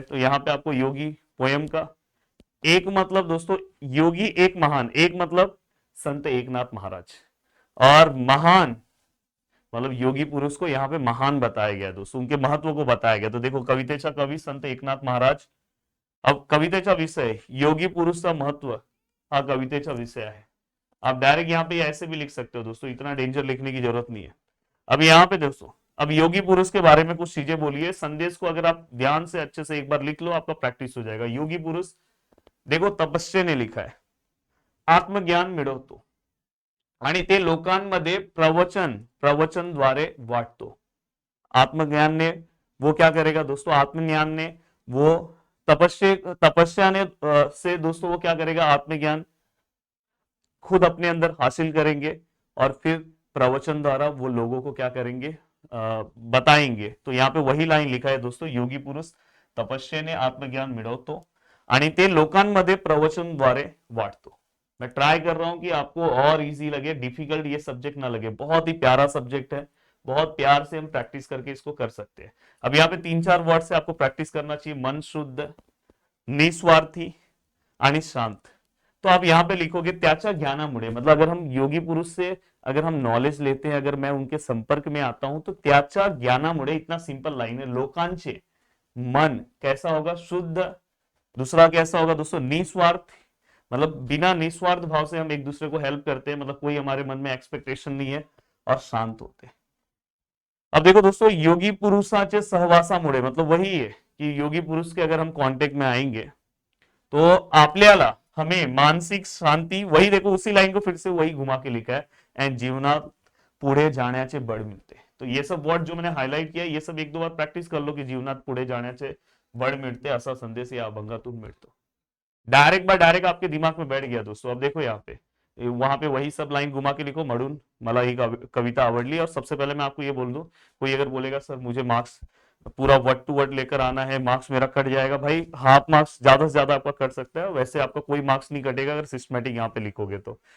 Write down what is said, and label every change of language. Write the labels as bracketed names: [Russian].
[Hindi] तो यहाँ पे आपको योगी पोयम का एक मतलब दोस्तों, योगी एक महान, एक मतलब संत एकनाथ महाराज, और महान मतलब योगी पुरुष को यहाँ पे महान बताया गया दोस्तों, उनके महत्व को बताया गया। तो देखो कवितेचा कवि संत एकनाथ महाराज, अब कवितेचा विषय योगी पुरुष का महत्व, [Marathi] हा कवितेचा विषय आहे। [Hindi] आप डायरेक्ट यहाँ पे ऐसे भी लिख सकते हो दोस्तों, इतना डेंजर लिखने की जरूरत नहीं है। अब यहाँ पे दोस्तों, अब योगी पुरुष के बारे में कुछ चीजें बोलिए, संदेश को अगर आप ध्यान से अच्छे से एक बार लिख लो, आपका प्रैक्टिस हो जाएगा। योगी पुरुष देखो तपस्या ने लिखा है, [Marathi] आत्मज्ञान मिळवतो आणि ते लोकांमध्ये प्रवचनद्वारे वाटतो। [Hindi] आत्मज्ञान ने वो क्या करेगा दोस्तों, आत्मज्ञान ने वो तपस्या ने से दोस्तों वो क्या करेगा, आत्मज्ञान खुद अपने अंदर हासिल करेंगे और फिर प्रवचन द्वारा वो लोगों को क्या करेंगे, बताएंगे। तो यहाँ पे वही लाइन लिखा है दोस्तों, [Marathi] योगी पुरुष तपस्येने आत्मज्ञान मिळवतो आणि ते लोकांमध्ये प्रवचनद्वारे वाटतो। [Hindi] मैं ट्राई कर रहा हूं कि आपको और इजी लगे, डिफिकल्ट ये सब्जेक्ट ना लगे, बहुत ही प्यारा सब्जेक्ट है, बहुत प्यार से हम प्रैक्टिस करके इसको कर सकते हैं। अब यहाँ पे 3-4 वर्ड से आपको प्रैक्टिस करना चाहिए, [Marathi] मन शुद्ध, निस्वार्थी आणि शांत। [Hindi] तो आप यहाँ पे लिखोगे [Marathi] त्याच्या ज्ञानामुळे, [Hindi] मतलब अगर हम योगी पुरुष से अगर हम नॉलेज लेते हैं, अगर मैं उनके संपर्क में आता हूं, तो त्याच्या ज्ञानामुळे, इतना सिंपल लाइन है, [Marathi] लोकांचे मन [Hindi] कैसा होगा, शुद्ध। दूसरा कैसा होगा दोस्तों, निस्वार्थ, मतलब बिना निस्वार्थ भाव से हम एक दूसरे को हेल्प करते हैं, मतलब कोई हमारे मन में एक्सपेक्टेशन नहीं है, और शांत होते हैं। अब देखो दोस्तों, [Marathi] योगी पुरुषाचे सहवासामुळे, [Hindi] मतलब वही है कि योगी पुरुष के अगर हम कांटेक्ट में आएंगे तो [Marathi] आपल्याला, [Hindi] हमें मानसिक शांति, वही देखो उसी लाइन को फिर से वही घुमा के लिखा है, एंड [Marathi] जीवनात पुढे जाण्याचे बळ मिळते। [Hindi] तो ये सब वर्ड जो मैंने हाईलाइट किया, ये सब 1-2 बार प्रैक्टिस कर लो कि [Marathi] जीवनात पुढे जाण्याचे बळ मिळते, असा संदेश या अभंगातून मिळतो। [Hindi] डायरेक्ट बाय डायरेक्ट आपके दिमाग में बैठ गया दोस्तों। अब देखो यहाँ पे, वहां पे वही सब लाइन घुमा के लिखो, [Marathi] म्हणून मला ही कविता आवडली। [Hindi] और सबसे पहले मैं आपको ये बोल दूं, कोई अगर बोलेगा सर मुझे मार्क्स पूरा वर्ड टू वर्ड लेकर आना है, मार्क्स मेरा कट जाएगा, भाई हाफ मार्क्स ज्यादा से ज्यादा आपका कट सकता है, वैसे आपका कोई मार्क्स नहीं कटेगा अगर सिस्टमेटिक यहाँ पे लिखोगे तो।